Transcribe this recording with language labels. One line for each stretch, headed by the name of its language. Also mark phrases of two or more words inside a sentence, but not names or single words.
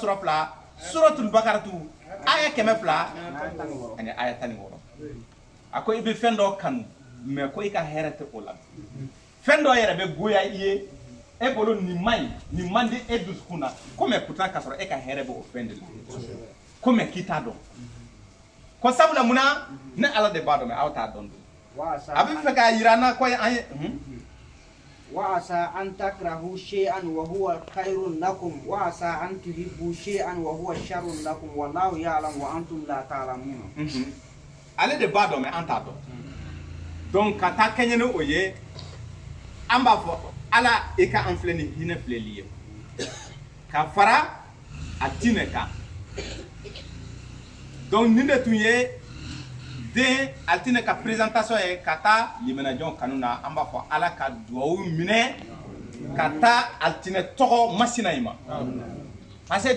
Bambara: sura 2 suratul bakaratu aya 200 ani aya 16 a ko i bɛ fɛn dɔ kanu mais ko i ka hɛrɛ tɛ o la fɛn dɔ yɛrɛ bɛ goya i ye e bolo nin man ɲi nin man di e dusukun na ko
French: mais pourtant
Bambara: ka sɔrɔ e ka hɛrɛ bɛ o fɛn de la ko mais k'i t'a dɔn ko sabula munna ne ala de b'a dɔn mais aw t'a dɔn a bɛ fɛ k'a yira an na ko an ye
Arabic: وعسى أن تكرهوا شيئا وهو خير لكم وعسى أن تحبوا شيئا وهو شر لكم والله يعلم وأنتم لا تعلمون.
Bambara: ale de b'a dɔn mais an t'a dɔn donc ka taa kɛɲɛ ni o ye an b'a fɔ ala i ka an filɛ ni hinɛ filɛli ye ka fara a diinɛ kan donc nin de tun ye den altine ka présentation ye ka taa limanajɔn kanu na an b'a fɔ ala ka duwawu minɛ ka taa altine tɔgɔ masina in ma
French: parce que